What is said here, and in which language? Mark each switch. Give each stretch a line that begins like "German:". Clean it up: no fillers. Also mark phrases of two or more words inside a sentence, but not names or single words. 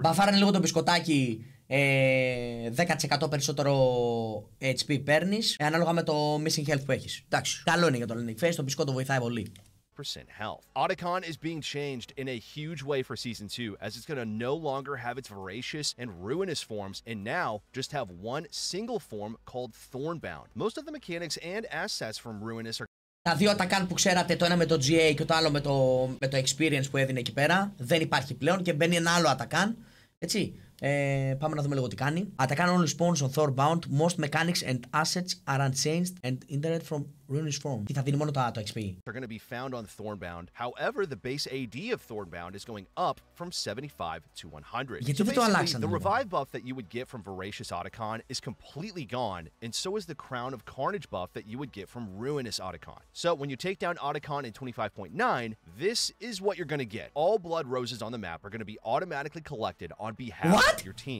Greek: Μπαφάρανε λίγο το μπισκοτάκι, 10% περισσότερο HP παίρνεις, ανάλογα με το
English: missing health
Greek: που έχεις. Εντάξει, καλό είναι για το Link Face, το μπισκότο βοηθάει πολύ.
English: Health. Otacon is being changed in a huge way for Season 2, as it's going to no longer have its voracious and ruinous forms, and now just have one single form called Thornbound. Most of the mechanics and assets from Ruinous are.
Greek: Τα δύο Otacon που ξέρατε, το ένα με το GA και το άλλο με το experience που έδινε εκεί πέρα, δεν υπάρχει πλέον και μπαίνει ένα άλλο Otacon. Έτσι. Πάμε να δούμε λίγο τι κάνει.
English: Otacon only spawns on Thornbound. Most mechanics and assets are unchanged and internet from ruinous form.
Greek: Τι θα δίνει μόνο το XP.
English: Are going to be found on Thornbound. However, the base AD of Thornbound is going up from 75 to 100.
Greek: Γιατί δεν το αλλάξανε?
English: The revive buff that you would get from Voracious Otacon is completely gone, and so is the Crown of Carnage buff that you would get from Ruinous Otacon. So when you take down Otacon in 25.9, this is what you're going to get. All blood roses on the map are going to be automatically collected on behalf of your team.